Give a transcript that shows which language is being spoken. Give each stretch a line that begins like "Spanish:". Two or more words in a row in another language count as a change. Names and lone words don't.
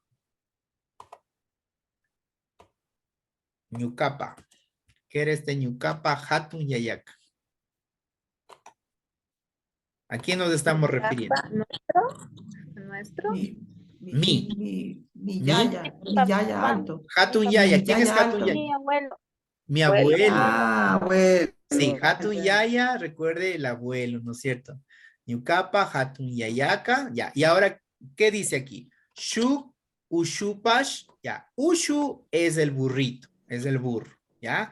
Quechua: Ñucapa.
Spanish: ¿Qué era este
Quechua: Ñucapa Hatun Yayaka?
Spanish: ¿A quién nos estamos refiriendo? Nuestro. Mi yaya alto.
Quechua: Hatun Yaya.
Spanish: ¿Quién es Yaya Hatun alto. Yaya? Mi abuelo. Mi abuelo. Ah, bueno. Sí,
Quechua: Hatun Yaya,
Spanish: recuerde el abuelo, ¿no es cierto?
Quechua: Ñucapa, Hatun Yayaka,
Spanish: ya. Y ahora, ¿qué dice aquí?
Quechua: Shuk, Ushupash,
Spanish: ya. Ushu es el burrito, es el burro, ¿ya?